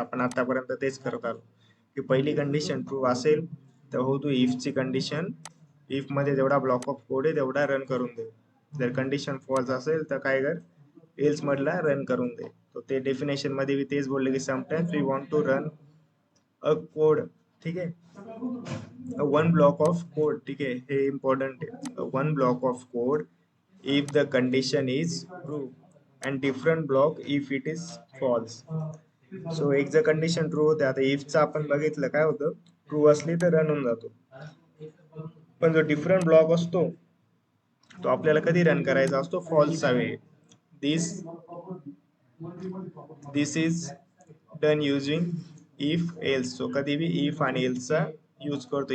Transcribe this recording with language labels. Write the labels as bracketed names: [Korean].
[Marathi] आपण आतापर्यंत तेच करत आलो की पहिली कंडिशन ट्रू असेल तर हो तू इफची कंडिशन, इफ मध्ये जेवढा ब्लॉक ऑफ कोड आहे तेवढा रन करून दे. जर कंडिशन फॉल्स असेल तर काय कर, एल्स मधला रन करून दे. तो ते डेफिनेशन मध्ये मी तेच बोलले की [English] Sometimes we want to run a code. [Marathi] ठीक आहे. [English] One block of code. [Marathi] ठीक आहे. हे इम्पॉर्टंट आहे. [English] One block of code if the condition is true and different block if it is false. [Marathi] So एक जर कंडिशन ट्रू होते, आता if चा आपण बघितलं काय होतं, ट्रू असली तर रन होऊन जातो, पण जो डिफरंट ब्लॉक असतो तो आपल्याला कधी रन करायचा असतो, फॉल्सचा वेळी. [English] This this is done using if else. [Marathi] So कधी बी इफ आणि एल्सचा यूज करतो.